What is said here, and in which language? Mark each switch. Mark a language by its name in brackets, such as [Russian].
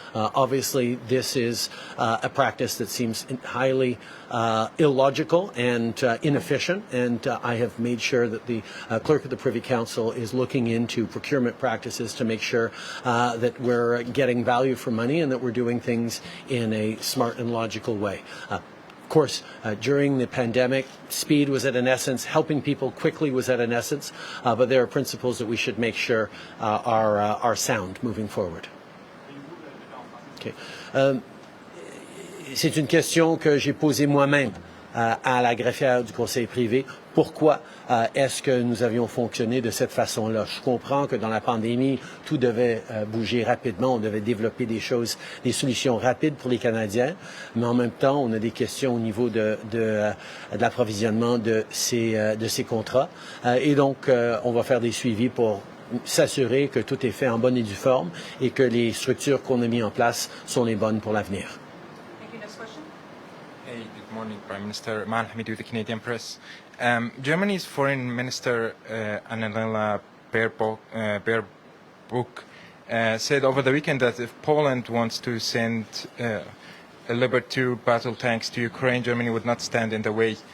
[English] Obviously, this is a practice that seems highly illogical and inefficient, and I have made sure that the clerk of the Privy Council is looking into procurement practices to make sure that we're getting value for money and that we're doing things in a smart and logical way. Of course, during the pandemic, speed was at an essence, helping people quickly was at an essence, but there are principles that we should make sure are sound moving forward. [French] Okay. C'est une question que j'ai posée moi-même à la greffière du conseil privé pourquoi est-ce que nous avions fonctionné de cette façon-là. Je comprends que dans la pandémie, tout devait bouger rapidement, on devait développer des solutions rapides pour les Canadiens, mais en même temps, on a des questions au niveau de l'approvisionnement de ces contrats. Et donc, on va faire des suivis pour s'assurer que tout est fait en bonne et due forme et que les structures qu'on a mises en place sont les bonnes pour l'avenir. [English] Hey, good morning, Prime Minister. Mal Hamid with the Canadian Press. Germany's Foreign Minister Annalena Baerbock said over the weekend that if Poland wants to send Leopard 2 battle tanks to Ukraine, Germany would not stand in the way.